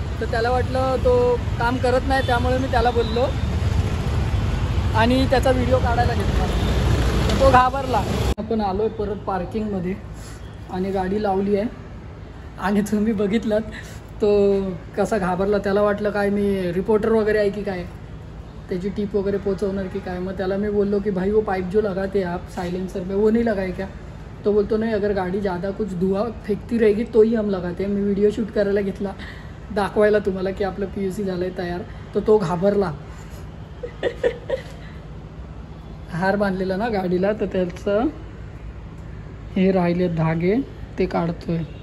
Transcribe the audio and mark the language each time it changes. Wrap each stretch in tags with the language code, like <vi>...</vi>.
<mr>तर त्याला वाटलं तो काम करत नाही, त्यामुळे मी त्याला बोललो आणि त्याचा व्हिडिओ काढायला घेतला. तर तो घाबरला. आपण आलो आहे परत पार्किंगमध्ये आणि गाडी लावली आहे. आणि तुम्ही बघितलं तो कसा घाबरला. त्याला वाटलं काय मी रिपोर्टर वगैरे आहे की काय, त्याची टिप वगैरे पोचवणार की काय. मग त्याला मी बोललो की</mr> <hi>भाई वो पाइप जो लगाते आप साइलेंसर में वो नहीं लगाए क्या.</hi> <mr>तो बोलतो</mr> <hi>नहीं, अगर गाड़ी ज़्यादा कुछ धुआं फेंकती रहेगी तो ही हम लगाते हैं.</hi> <mr>मी व्हिडिओ शूट करायला घेतला दाखवायला तुम्हाला की आपलं PVC झालं आहे तयार. तर तो घाबरला. हार बांधलेला ना गाडीला, तर त्याचं हे राहिले धागे ते काढतोय.</mr>